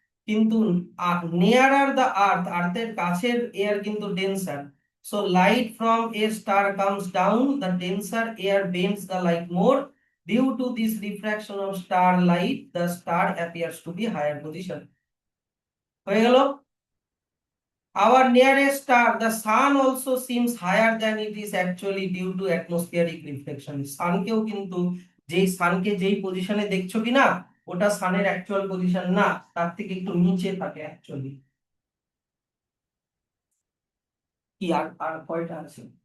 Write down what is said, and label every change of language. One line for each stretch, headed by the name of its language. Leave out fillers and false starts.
Bangla: কিন্তু
English: nearer the earth,
Bangla: আর্থের কাছের air কিন্তু ডেন্সার।
English: So light from a star comes down, the denser air bends the light more, due to this refraction of star light the star appears to be higher position.
Bangla: হয়ে গেল?
English: Our nearest star, the sun also seems higher than it is actually due to atmospheric reflection.
Bangla: সানকেও কিন্তু যেই সানকে যেই পজিশনে দেখছো কি না, ওটা সানের অ্যাকচুয়াল পজিশন না, তার থেকে একটু নিচে থাকে অ্যাকচুয়ালি। কি আর আর কয়টা আছে?